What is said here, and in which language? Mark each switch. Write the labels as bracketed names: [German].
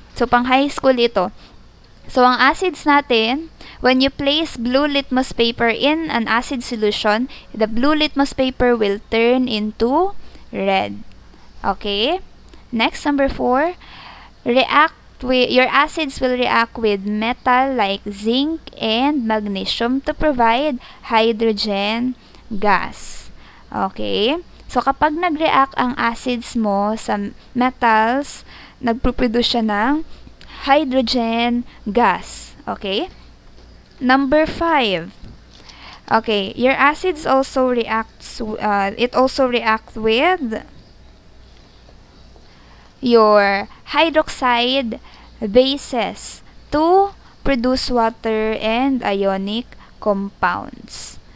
[Filipino] So pang high school ito. [English] So ang acids natin, when you place blue litmus paper in an acid solution, the blue litmus paper will turn into red. Okay? Next, number 4. Your acids will react with metal like zinc and magnesium to provide hydrogen gas. Okay? [Filipino] So, kapag nag-react ang acids mo sa metals, nagproduce siya ng hydrogen gas. [English] Okay? Number 5. Okay, your acids also reacts, it also reacts with your hydroxide bases to produce water and ionic compounds.